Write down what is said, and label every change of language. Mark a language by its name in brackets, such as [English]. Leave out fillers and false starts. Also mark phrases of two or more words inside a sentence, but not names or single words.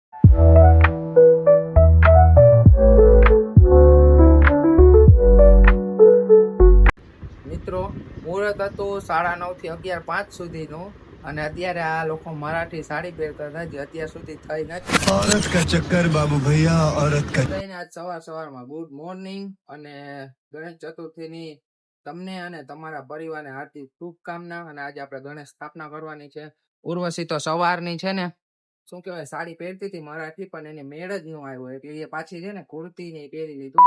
[Gujarati] મિત્રો મુહૂર્ત હતું 9:30 થી 11:05 સુધીનું, અને અત્યારે આ લોકો મરાઠી સાડી પહેરતા હતા જે અત્યાર સુધી થઈ નથી. [Hindi] औरत का चक्कर बाबू भैया, औरत का. [Gujarati] આજ સવારમાં [English] good morning [Gujarati] અને ગણેશ ચતુર્થીની તમને અને તમારા પરિવારને હાર્દિક શુભકામના. અને આજે આપણે ગણેશ સ્થાપના કરવાની છે. ઉર્વશી તો સવારની છે ને શું કહેવાય સાડી પહેરતી હતી મરાઠી, પણ એને મેળ જ ન આવ્યો એટલે એ પાછી છે ને કુર્તી ને પહેરી લીધું.